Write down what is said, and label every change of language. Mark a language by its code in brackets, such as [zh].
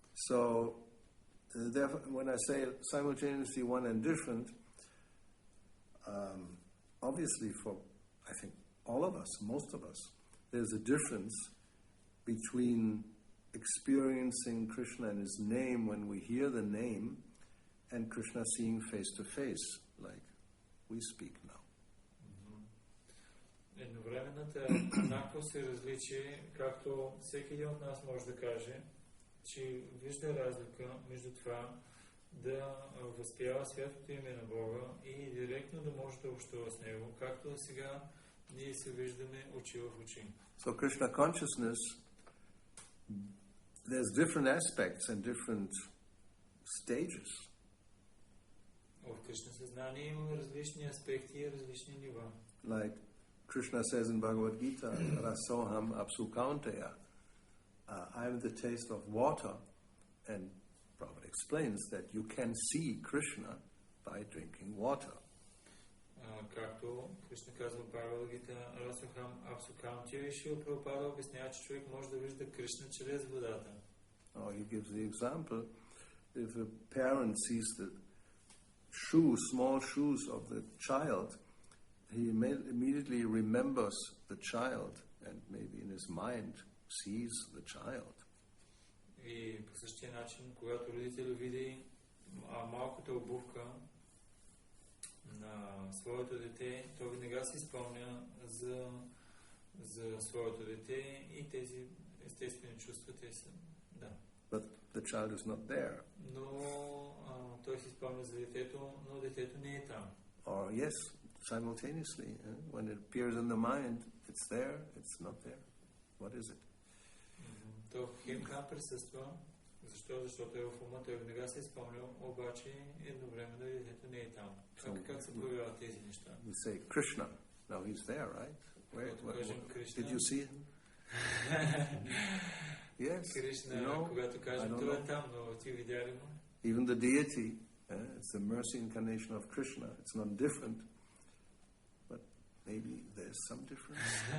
[en] So, therefore, when I say simultaneously one and different, obviously for, I think, all of us, most of us, there's a difference between experiencing Krishna and His name when we hear the name and Krishna seeing face to face, like we speak now. [bg] Едновременната еднакво се различи, както всеки един от нас може да каже, че вижда разлика между това да възпява святото име на Бога и директно да може да общува с Него, както сега ние се виждаме очи в очи. [en] So Krishna consciousness, there's different aspects and different stages. [bg] В Кришна съзнание има различни аспекти и различни нива. [en] Like Krishna says in Bhagavad Gita, [sa] Rasoham Apsukaunteya, [en] I am the taste of water, and Prabhupada explains that you can see Krishna by drinking water. [bg] Както Кришна казва в Бхагавад Гита, [sa] Расохам Апсукаунтия, [bg] и Шрила Прабхупада обяснява, че човек може да вижда Кришна чрез водата. [en] He gives the example, if a parent sees the small shoes of the child, he immediately remembers the child and maybe in his mind sees the child. [bg] И по същия начин, когато родител види малката обувка на своето дете, той веднага се изпълня за своето дете и тези естествени чувства, те са, да. [en] But the child is not there. [bg] Но той се изпълня за детето, но детето не е там. [en] Or yes, simultaneously, when it appears in the mind, it's there, it's not there. What is it? [bg] То хем присъства. Защо? Защото е в ума, той веднага се изпълнял, обаче едновременно детето не е там. Как се появяват тези неща? [en] We say Krishna. Now he's there, right? Where, did you see him? Yes. [bg] Krishna, когато кажем, той е там, но ти видя ли го? [en] Even the deity, it's the mercy incarnation of Krishna. It's not different, but maybe there's some difference.